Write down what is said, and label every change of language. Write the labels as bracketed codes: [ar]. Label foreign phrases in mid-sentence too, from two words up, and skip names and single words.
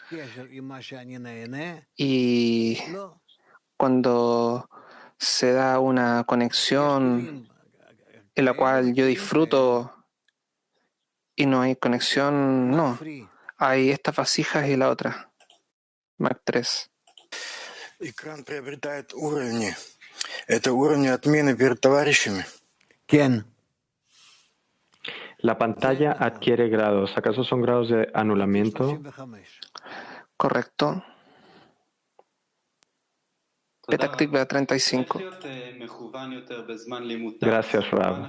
[es] Y cuando se da una conexión en la cual yo disfruto y no hay conexión, no. Hay estas vasijas y la otra. Mac 3. [ru] Экран приобретает уровни. Это уровни отмены перед товарищами? [es] ¿Quién? La pantalla adquiere grados. ¿Acaso son grados de anulamiento? Correcto. Petah Tikva 35. Gracias, Rab.